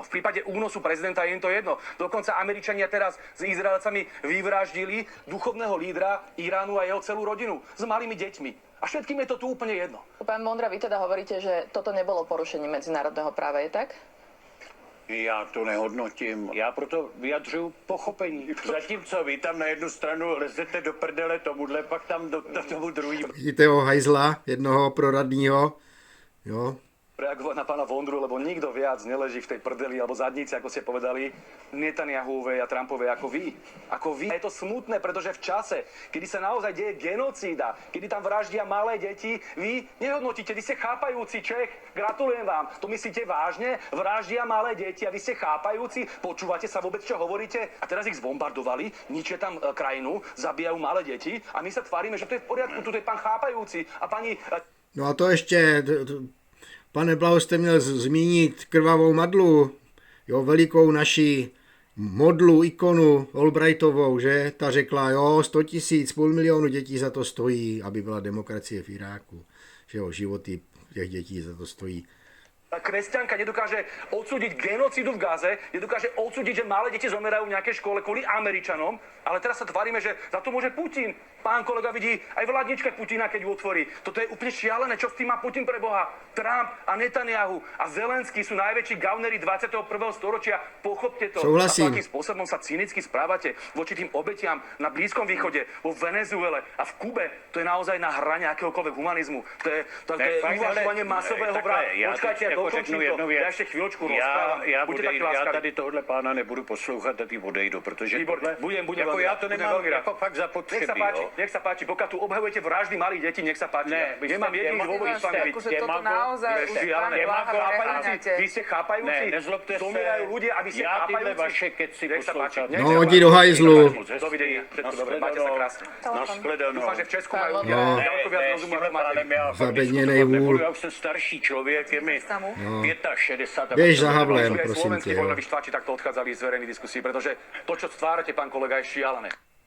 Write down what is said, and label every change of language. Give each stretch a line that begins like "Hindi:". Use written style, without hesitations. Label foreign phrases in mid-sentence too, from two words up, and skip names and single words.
Slovak: V prípade únosu prezidenta je im to jedno. Dokonca Američania teraz s Izraelcami vyvraždili duchovného lídra Iránu a jeho celú rodinu s malými deťmi. A všetkým je to tu úplne jedno. Pán Vondra, vy teda hovoríte, že toto nebolo porušenie medzinárodného práva, je tak?
Czech: Já to nehodnotím. Já proto vyjadřuju pochopení. Zatímco vy tam na jednu stranu lezete do prdele tomuhle, pak tam do tomu druhý. Vidíte ho hajzla, jednoho proradního, jo?
Slovak: Reagovať na pána Vondru, lebo nikto viac neleží v tej prdeli alebo zadnici, ako ste povedali, Netanyahuovej a Trumpovej ako vy. Ako vy. Je to smutné, pretože v čase, kedy sa naozaj deje genocída, kedy tam vraždia malé deti, vy nehodnotíte, vy ste chápajúci Čech. Gratulujem vám. To myslíte vážne? Vraždia malé deti a vy ste chápajúci? Počúvate sa vôbec, čo hovoríte? A teraz ich zbombardovali, ničia tam krajinu, zabíjajú malé deti a my sa tvárime, že to je v poriadku, tu je pán chápajúci a pani...
Czech: No a to ještě... Pane Blaho, jste měl zmínit krvavou Madlu, jo, velikou naši modlu, ikonu Albrightovou, že? Ta řekla, jo, 100 000, 500 000 dětí za to stojí, aby byla demokracie v Iráku. Že jo, životy těch dětí za to stojí.
Slovak: Kresťanka nedokáže odsúdiť genocídu v Gaze, nedokáže odsúdiť, že malé deti zomerajú v nejakej škole kvôli Američanom, ale teraz sa tvárime, že za to môže Putin. Pán kolega vidí aj v ladničke Putina, keď ju otvorí. Toto je úplne šialené. Čo s tým má Putin pre Boha? Trump a Netanyahu a Zelenský sú najväčší gaunery 21. storočia. Pochopte to.
Czech: Souhlasím.
Slovak: A akým spôsobom sa cynicky správate voči tým obetiam na Blízkom východe, vo Venezuele a v Kube. To je naozaj na hrane akéhokoľvek humanizmu. To je uvažovanie masového vraha. Počkajte, dokončím to.
Czech: Já ještě
Slovak: chvíľočku rozprávam.
Czech: Já tady tohle pána nebudu poslouchat a ty odejdu, protože budem jako já to nemám jako fakt zapotřebí.
Slovak: Nech sa páči, pokiaľ tu obhajujete vraždy malých detí, nech sa páči.
Czech: Ne,
Slovak: nemám jediný dôvod s vami byť. Akože toto naozaj už pán Blaha preháňate. Vy ste chápajúci,
Czech: Ne, nezlobte se.
Slovak: zomierajú ľudia a vy ste
Czech: Já tyhle
Slovak: chápajúci.
Czech: vaše keci poslouchat. No, hodí do hajzlu.
Slovak: Dovidenia. Všetko dobre, máte sa krásne.
Czech: Nashledanou.
Slovak: Dúfam, že v Česku majú
Czech: No.
Slovak: ďaleko viac rozumu, ako máte.
Czech: Zabedněnej vůl. Já už jsem starší člověk, je mi 65. Běž za Havlem,
Slovak: Aj
Czech: prosím tě,
Slovak: slovenskí
Czech: jo.
Slovak: vojnoví štváči takto odchádzali z verejných diskusí, pretože to, čo stvárate, pán kolega, je šialené.